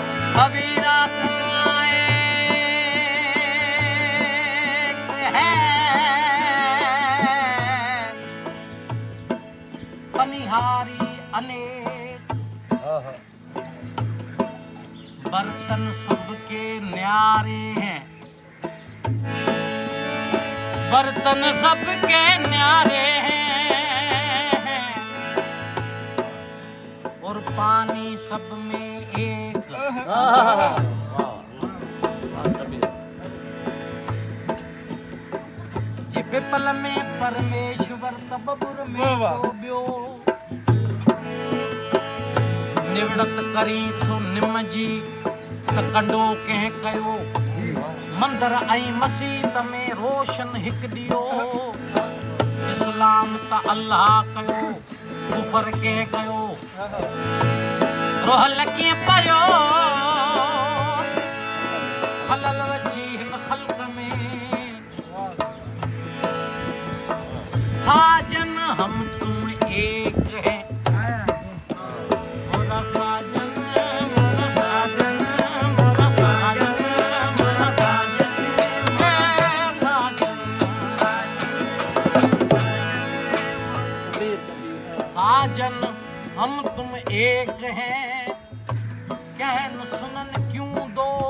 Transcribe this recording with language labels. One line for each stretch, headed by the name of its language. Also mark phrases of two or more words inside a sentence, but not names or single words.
Hindi: कबीरा है पनिहारी अनेक, बर्तन सबके न्यारे हैं, बर्तन सबके न्यारे हैं, और पानी सब में एक।
Sindhi: ये पिपल में परमेश्वर तबबुर में ब्यो, निवड़त करी तो निम जी त कंडो कह कयो, मंदर ऐं मसीत में रोशन हिक दियो, इस्लाम त अल्लाह कयो, कुफर कह कयो, रोहल कीअं पयो, खलल वची हिन ख़ल्क़ में,
Hindi: साजन हम तुम एक हैं, मोरा साजन मोरा साजन मोरा साजन मोरा साजन साजन हम तुम एक हैं, कहन सुनन क्यों दो,